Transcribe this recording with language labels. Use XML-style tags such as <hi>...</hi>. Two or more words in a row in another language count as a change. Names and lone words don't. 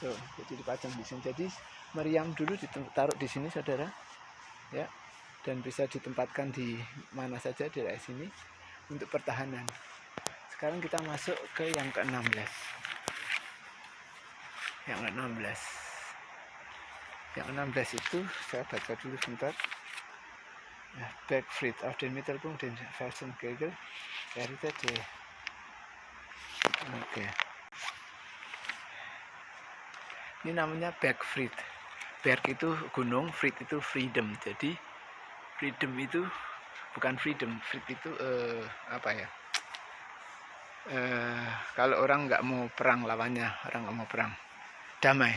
<id>So, jadi dipajang di sini. Jadi meriam dulu ditaruh di sini, saudara, ya, dan bisa ditempatkan di mana saja di daerah sini untuk pertahanan. Sekarang kita masuk ke yang ke-16. Yang ke-16. Yang ke-16 itu saya baca dulu sebentar.</id> <de>Bergfried auf den Mittelpunkt den Felsenkegel errichtete.</de> <id>Oke. Ini namanya Bergfried. Berg itu gunung, Fried itu freedom. Jadi freedom itu bukan freedom, Fried itu apa ya? Kalau orang nggak mau perang lawannya, orang nggak mau perang, damai.</id>